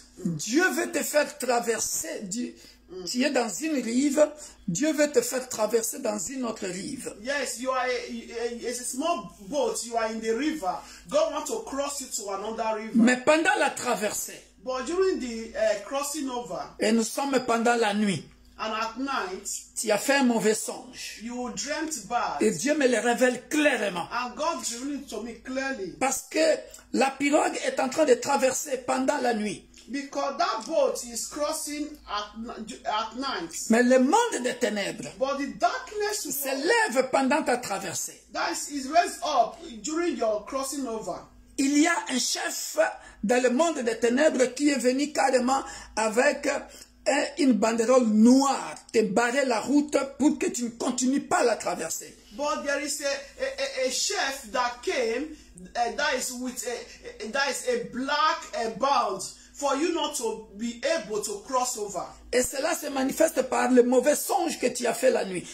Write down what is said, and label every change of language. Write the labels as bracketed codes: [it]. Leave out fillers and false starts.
[fr] Dieu veut te faire traverser. Tu es dans une rive, Dieu veut te faire traverser dans une autre rive. [en] Yes, you are it's a small boat, you are in the river. God wants to cross you to another river. [fr] Mais pendant la traversée, [en] but during the crossing over, [fr] et nous sommes pendant la nuit, [en] and at night, [fr] tu as fait un mauvais songe. [en] You dreamt bad. [fr] Et Dieu me le révèle clairement. [en] And God revealed it to me clearly. [fr] Parce que la pirogue est en train de traverser pendant la nuit. [en] Because that boat is crossing at night. [fr] Mais le monde des ténèbres [en] But the darkness [fr] s'élève pendant ta traversée. [en] That is raised up during your crossing over. [fr] Il y a un chef dans le monde des ténèbres qui est venu carrément avec une banderole noire, te barrer la route pour que tu ne continues pas la traversée. [en] But there is a chef that came that is a black band for you not to be able to cross over. [fr] Et cela se manifeste par le mauvais songe que tu as fait la nuit.